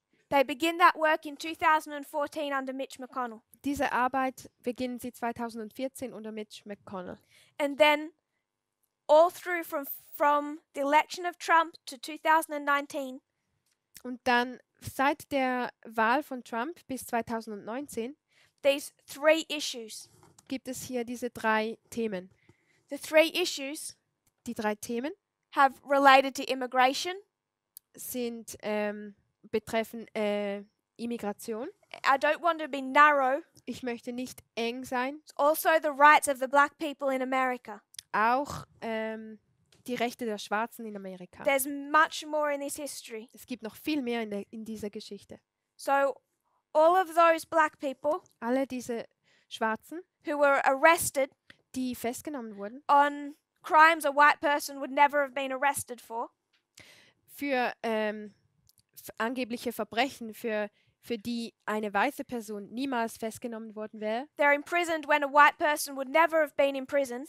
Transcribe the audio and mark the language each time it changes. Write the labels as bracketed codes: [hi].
[en] They begin that work in 2014 under Mitch McConnell. [de] Diese Arbeit beginnen sie 2014 unter Mitch McConnell. [en] And then all through from the election of Trump to 2019, [de] Und dann seit der Wahl von Trump bis 2019 [en] these three issues. [de] gibt es hier diese 3 Themen. [en] The three issues [de] Die 3 Themen [en] have related to immigration. [de] sind betreffen Immigration. [en] I don't want to be narrow. [de] Ich möchte nicht eng sein. [en] It's also the rights of the black people in America. [de] Auch die Rechte der Schwarzen in Amerika. [en] There's much more in this history. [de] Es gibt noch viel mehr in dieser Geschichte. [en] So all of those black people [de] Alle diese Schwarzen, [en] who were arrested [de] die festgenommen wurden [en] on crimes a white person would never have been arrested for, [de] für angebliche Verbrechen, für die eine weiße Person niemals festgenommen worden wäre. [en] they're imprisoned when a white person would never have been imprisoned.